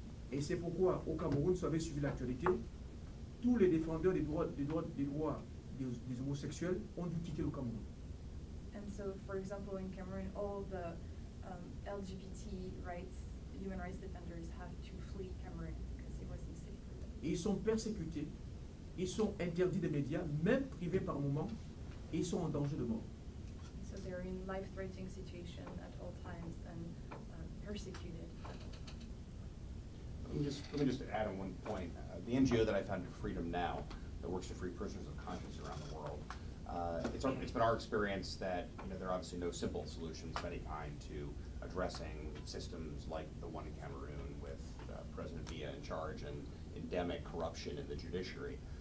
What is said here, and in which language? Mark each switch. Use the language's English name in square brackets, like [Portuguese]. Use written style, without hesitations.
[French] Et c'est pourquoi au Cameroun, vous avez suivi l'actualité, tous les défendeurs des droits des homosexuels ont dû quitter le Cameroun. [English] And so, for example, in Cameroon, all the LGBT rights, human rights defenders have to flee Cameroon because it wasn't safe for them. [French] Et ils sont persécutés, ils sont interdits des médias, même privés par moment, et ils sont en danger de mort. [English] So they're in life-threatening situation at all times and persecuted. Let me just add on one point. The NGO that I founded, Freedom Now, that works to free prisoners of conscience around the world, it's been our experience that there are obviously no simple solutions of any kind to addressing systems like the one in Cameroon with President Biya in charge and endemic corruption in the judiciary.